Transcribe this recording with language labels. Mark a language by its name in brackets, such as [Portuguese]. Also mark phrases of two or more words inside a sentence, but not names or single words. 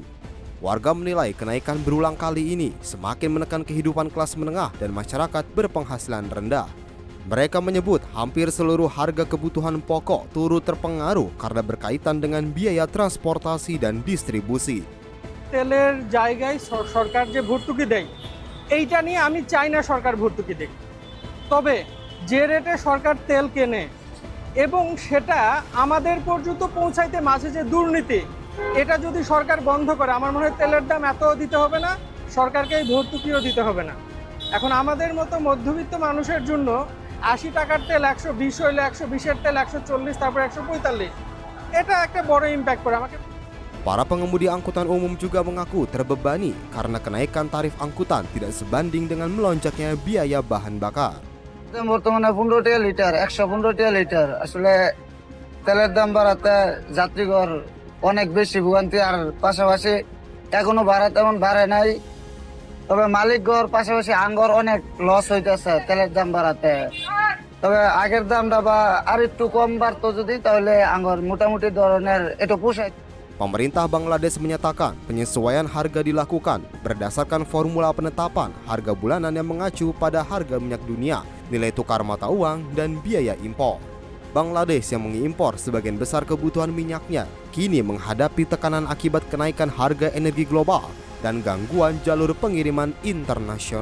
[Indonesian] Warga menilai kenaikan berulang kali ini semakin menekan kehidupan kelas menengah dan masyarakat berpenghasilan rendah. Mereka menyebut hampir seluruh harga kebutuhan pokok turut terpengaruh karena berkaitan dengan biaya transportasi dan distribusi. [Bangla] তেলের জায়গায় সরকার যে ভর্তুকি দেয়, এইটা নিয়ে আমি চাই না সরকার ভর্তুকি দেয়। তবে যে রেটে সরকার তেল কেনে এবং সেটা আমাদের পর্যন্ত পৌঁছাইতে মাঝে যে দুর্নীতি, এটা যদি সরকার বন্ধ করে, আমার মনে হয় তেলের দাম এত দিতে হবে না, সরকারকে এই ভর্তুকিও দিতে হবে না। এখন আমাদের মতো মধ্যবিত্ত মানুষের জন্য 80 টাকার তেল 120 হইলে 120-এর তেল 140, তারপর 145, এটা একটা বড় ইম্প্যাক্ট করে আমাকে। [Indonesian] Para pengemudi angkutan umum juga mengaku terbebani karena kenaikan tarif angkutan tidak sebanding dengan melonjaknya biaya bahan bakar. [Bangla] বর্তমানে 15 টাকা লিটার, 115 টাকা লিটার। আসলে তেলের দাম বাড়াতে যাত্রীগণ অনেক বেশি ভোগান্তি, আর পাশাপাশি এখনো ভাড়া তেমন বাড়ে নাই। তবে মালিকগর পাশাপাশি আঙ্গর অনেক লস হইতেছে তেলের দাম বাড়াতে। তবে আগের দামটা বা আর একটু কম বাড়তো যদি, তাহলে আঙ্গর মোটামুটি ধরনের একটু পোষায়। [Indonesian] Pemerintah Bangladesh menyatakan penyesuaian harga dilakukan berdasarkan formula penetapan harga bulanan yang mengacu pada harga minyak dunia, nilai tukar mata uang, dan biaya impor. Bangladesh yang mengimpor sebagian besar kebutuhan minyaknya kini menghadapi tekanan akibat kenaikan harga energi global dan gangguan jalur pengiriman internasional.